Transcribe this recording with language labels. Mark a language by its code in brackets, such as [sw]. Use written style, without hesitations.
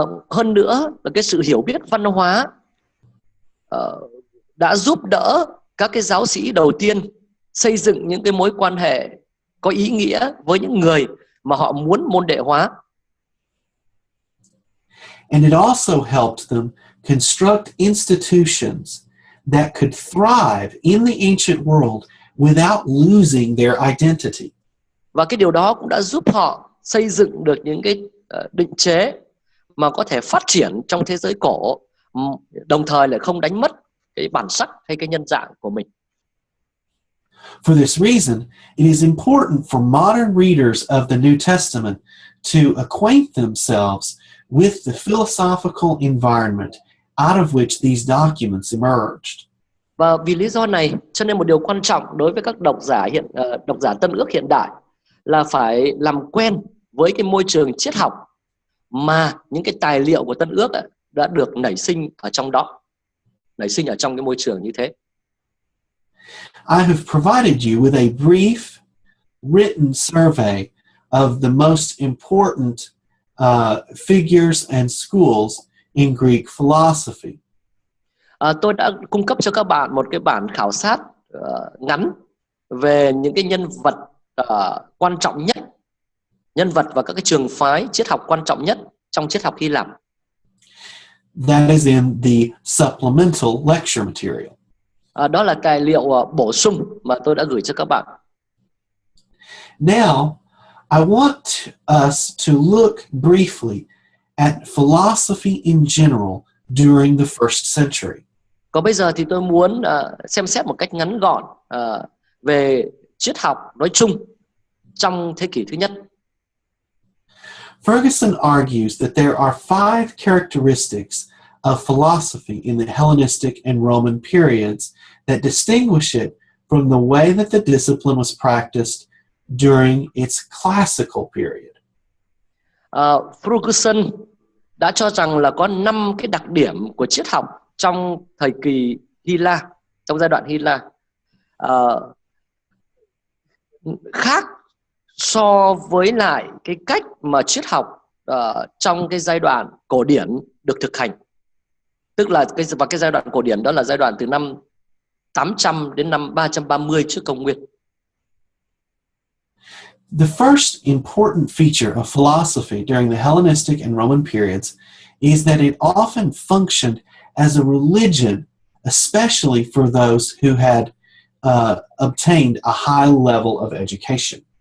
[vi] Hơn nữa là cái sự hiểu biết văn hóa đã giúp đỡ các cái giáo sĩ đầu tiên xây dựng những cái mối quan hệ có ý nghĩa với những người mà họ muốn môn đệ hóa. [en] And it also helped them construct institutions that could thrive in the ancient world without losing their identity. [vi] Và cái điều đó cũng đã giúp họ xây dựng được những cái định chế mà có thể phát triển trong thế giới cổ, đồng thời lại không đánh mất cái bản sắc hay cái nhân dạng của mình. [en] For this reason, it is important for modern readers of the New Testament to acquaint themselves with the philosophical environment out of which these documents emerged. [vi] Và vì lý do này, cho nên một điều quan trọng đối với các độc giả Tân Ước hiện đại là phải làm quen với cái môi trường triết học mà những cái tài liệu của Tân Ước đã được nảy sinh ở trong đó, nảy sinh ở trong cái môi trường như thế. [en] I have provided you with a brief written survey of the most important figures and schools in Greek philosophy. [vi] Tôi đã cung cấp cho các bạn một cái bản khảo sát ngắn về những cái nhân vật quan trọng nhất, nhân vật và các cái trường phái triết học quan trọng nhất trong triết học Hy Lạp. [en] That is in the supplemental lecture material. [vi] Đó là tài liệu bổ sung mà tôi đã gửi cho các bạn. [en] Now, I want us to look briefly at philosophy in general during the first century. [vi] Còn bây giờ thì tôi muốn xem xét một cách ngắn gọn về triết học nói chung trong thế kỷ thứ nhất. [en] Ferguson argues that there are 5 characteristics of philosophy in the Hellenistic and Roman periods that distinguish it from the way that the discipline was practiced during its classical period. [vi] Ferguson đã cho rằng là có 5 cái đặc điểm của triết học trong thời kỳ Hy La, trong giai đoạn Hy La, khác so với lại cái cách mà triết học trong cái giai đoạn cổ điển được thực hành. Tức là cái giai đoạn cổ điển đó là giai đoạn từ năm 800 đến năm 330 trước công nguyên. [en] The first important feature of philosophy during the Hellenistic and Roman periods is that it often functioned as a religion, especially for those who had obtained a high level of education.